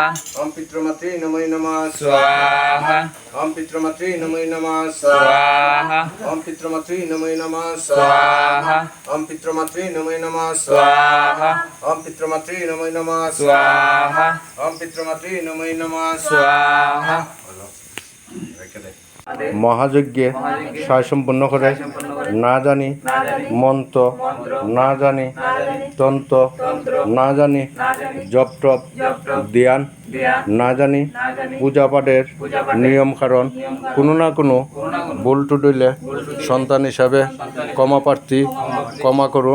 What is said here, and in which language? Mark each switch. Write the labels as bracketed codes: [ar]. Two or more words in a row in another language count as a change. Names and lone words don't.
[sa] ওম পিতৃমাতৃ নমঃ নমঃ স্বাহা। ওম পিতৃমাতৃ নমঃ নমঃ স্বাহা। ওম পিতৃমাতৃ নমঃ নমঃ স্বাহা। ওম পিতৃমাতৃ নমঃ নমঃ স্বাহা। ওম পিতৃমাতৃ নমঃ নমঃ স্বাহা। ওম পিতৃমাতৃ নমঃ নমঃ স্বাহা। [bn] মহাযজ্ঞে সায় সম্পন্ন করে না জানি মন্ত্র, না জানি তন্ত্র, না জানি জপ টপ ধ্যান, না জানি পূজা পাঠের নিয়ম কারণ কোনো না কোনো ভুল টুটইলে সন্তান হিসাবে ক্ষমা প্রার্থী, ক্ষমা করুন।